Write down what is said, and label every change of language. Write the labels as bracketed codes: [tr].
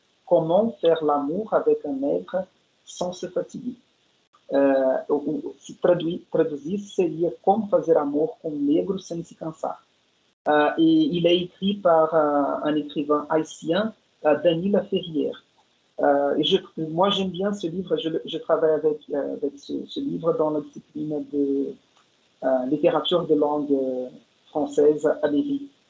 [fr] Comment faire l'amour avec un nègre sans se fatiguer. [pt] Se traduzir seria Como fazer amor com um negro sem se cansar. [fr] Et il est écrit par un écrivain haïtien, Danila Ferrière. Moi, j'aime bien ce livre. Je travaille avec ce livre dans la discipline de littérature de langue française à Lévis.